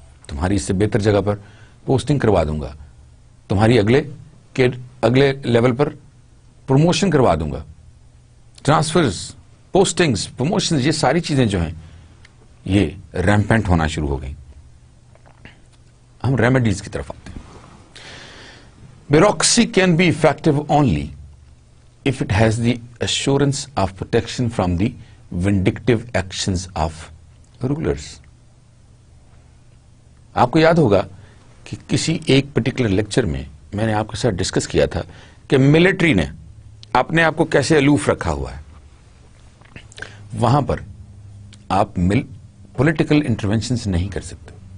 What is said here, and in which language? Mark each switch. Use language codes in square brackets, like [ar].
[ur] تمہاری اس سے بہتر جگہ پر پوسٹنگ کروا دوں گا، تمہاری اگلے لیول پر پروموشن کروا دوں گا. ٹرانسفرز، پوسٹنگز، پروموشنز، یہ ساری چیزیں جو ہیں یہ ریمپینٹ ہونا شروع ہو گئیں. ہم ریمیڈیز کی طرف آتے ہیں. [en] Bureaucracy can be effective only if it has the assurance of protection from the vindictive actions of rulers. [ur] آپ کو یاد ہوگا کہ کسی ایک پرٹیکولر لیکچر میں میں نے آپ کے ساتھ ڈسکس کیا تھا کہ ملٹری نے اپنے آپ کو کیسے الوف رکھا ہوا ہے. وہاں پر آپ پولیٹیکل انٹروینشنز نہیں کر سکتے.